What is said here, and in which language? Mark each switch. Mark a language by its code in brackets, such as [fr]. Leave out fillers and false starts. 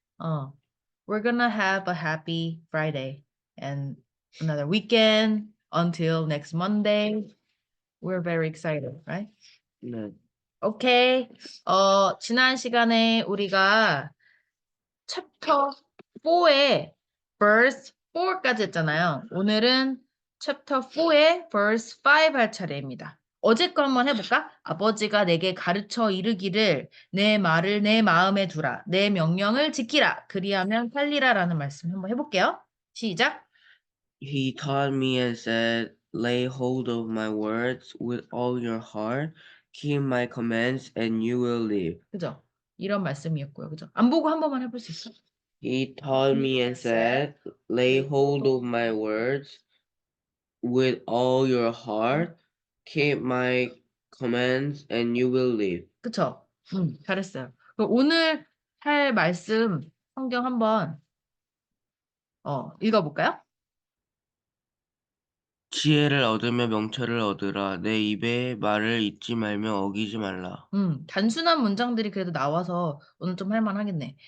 [en] Oh, we're gonna have a happy Friday and another weekend until next Monday. We're very excited, right? [ko] 네. [en] Okay. [ko] 지난 시간에 우리가 챕터 4의 verse 4까지 했잖아요. 오늘은 챕터 4의 verse 5 할 차례입니다. 어제 거 한번 해볼까? 아버지가 내게 가르쳐 이르기를 내 말을 내 마음에 두라. 내 명령을 지키라. 그리하면 살리라 라는 말씀 한번 해볼게요. 시작. [en] He taught me and said, lay hold of my words with all your heart, keep my commands, and you will live. [ko] 그죠? 이런 말씀이었고요. 그죠? 안 보고 한 번만 해볼 수 있어? [en] He taught me and said, lay hold of my words with all your heart, keep my commands, and you will live. [ko] 그쵸? 잘했어요. 그럼 오늘 할 말씀 성경 한번 읽어볼까요? 지혜를 얻으며 명철을 얻으라. 내 입의 말을 잊지 말며 어기지 말라. 단순한 문장들이 그래도 나와서 오늘 좀 할만하겠네.